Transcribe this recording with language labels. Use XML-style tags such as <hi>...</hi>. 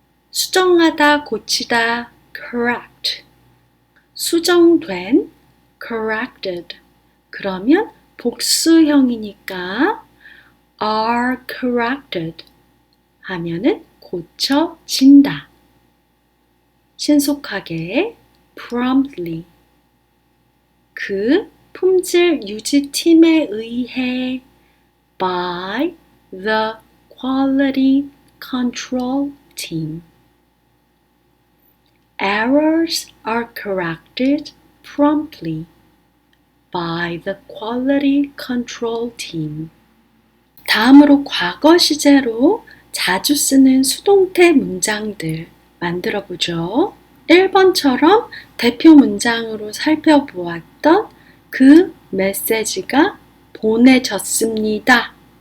<ko>수정하다, 고치다, correct. 수정된, corrected. 그러면 복수형이니까</ko> <en>are corrected</en> <ko>하면은 고쳐진다. 신속하게, promptly. 그 품질 유지팀에 의해</ko> <en>by the quality control team. Errors are corrected promptly by the quality control team.</en> <ko>다음으로 과거 시제로 자주 쓰는 수동태 문장들 만들어 보죠. 1번처럼 대표 문장으로 살펴보았던 그 메시지가 보내졌습니다.</ko>